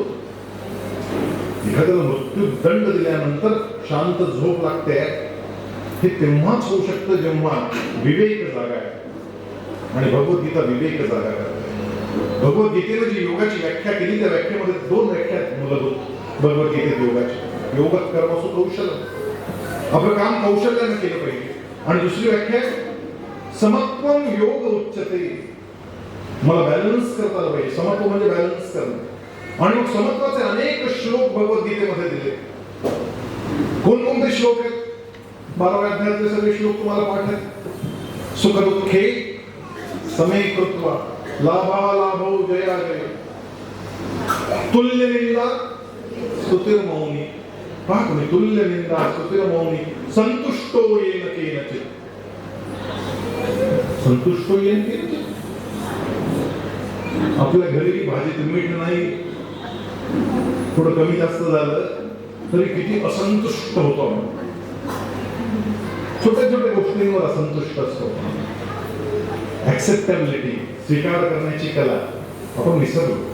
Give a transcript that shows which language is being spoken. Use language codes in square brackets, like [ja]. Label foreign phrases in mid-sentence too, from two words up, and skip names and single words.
[mr] एखाद्याला मृत्यूदंड दिल्यानंतर शांत झोप लागते हे तेव्हाच होऊ शकतं जेव्हा विवेक जागा आहे. आणि भगवद्गीता विवेक जागा करते. भगवद्गीतेने जी योगाची व्याख्या केली त्या व्याख्येमध्ये 2 व्याख्या मूलभूत भगवद्गीतेत योगाची. [sa] योगत कर्मसु कौशल्य. [mr] आपलं काम कौशल्याने केलं पाहिजे. आणि दुसरी व्याख्या [sa] समत्वम योग उच्यते. [mr] मला बॅलन्स करता आलं पाहिजे. समत्व म्हणजे बॅलन्स करणं. आणि मग समत्वाचे अनेक श्लोक भगवद्गीतेमध्ये दिले. कोणकोणते श्लोक आहेत? 12व्या अध्यायातले सगळे श्लोक तुम्हाला पाठ आहेत. [sa] सुख दुःखे समे कृत्वा लाभालाभो जया जय तुल्य निंदा स्तुतिर मौनी. [mr] पहा तुम्ही, [sa] तुल्य निंदा स्तुतिर मौनी संतुष्टो येन केनचित. संतुष्टो येन केनचित. [mr] आपल्या घरी भाजीत मीठ नाही, थोडं कमी जास्त झालं तरी किती असंतुष्ट होतो आपण. छोट्या छोट्या गोष्टींवर असंतुष्ट असतो. ऍक्सेप्टेबिलिटी, स्वीकार करण्याची कला आपण विसरलो.